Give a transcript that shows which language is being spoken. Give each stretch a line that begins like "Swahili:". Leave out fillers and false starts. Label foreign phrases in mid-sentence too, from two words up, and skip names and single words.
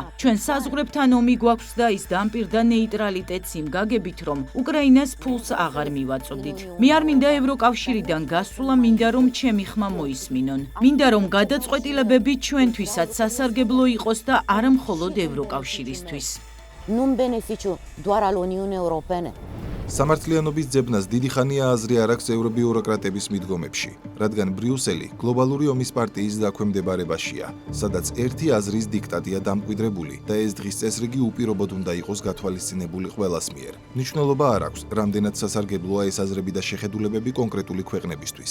Georgian: ჩვენ საზღვრებთან ომი გვაქვს და ის დამპირდა ნეიტრალიტეტს იმ გაგებით, რომ უკრაინას ფულს აღარ მივაწოდით. მე არ მინდა ევროკავშირიდან გასვლა, მინდა რომ ჩემი ხმა მოისმინონ. მინდა რომ გადაწყვეტილებები ჩვენთვისაც სასარგებლო იყოს და არა მხოლოდ ევროკავშირისთვის.
Romanian: Nu-n beneficiu doar al Uniunii Europene.
Georgian: სამართლიანობის ძებნას დიდი ხანია აზრი არ აქვს ევრობიუროკრატების მიდგომებში, რადგან ბრიუსელი გლობალური ომის პარტიის დაქვემდებარებაშია, სადაც ერთი აზრის დიქტატია დამკვიდრებული და ეს დღის წესრიგი უპირობოდ უნდა იყოს გათვალისწინებული ყველას მიერ. მნიშვნელობა არ აქვს, რამდენად სასარგებლოა ეს აზრები და შეხედულებები კონკრეტული ქვეყნებისთვის.